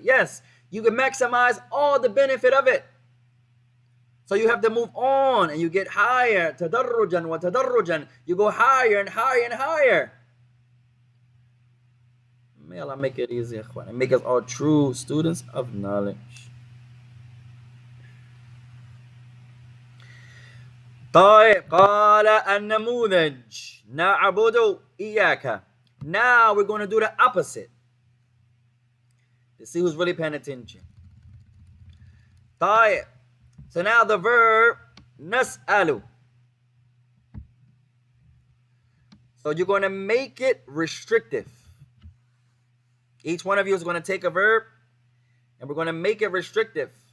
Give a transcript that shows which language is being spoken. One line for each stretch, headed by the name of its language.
English: Yes, you can maximize all the benefit of it. So you have to move on and you get higher. Tadarrujan wa tadarrujan. You go higher and higher and higher. May Allah make it easy, ikhwan, and make us all true students of knowledge.
Arabic: طيب قال النموذج نعبد إياك.
English: Now we're going to do the opposite to see who's really paying attention.
Arabic: طيب.
English: So now the verb نسأل. So you're going to make it restrictive. Each one of you is going to take a verb and we're going to make it restrictive.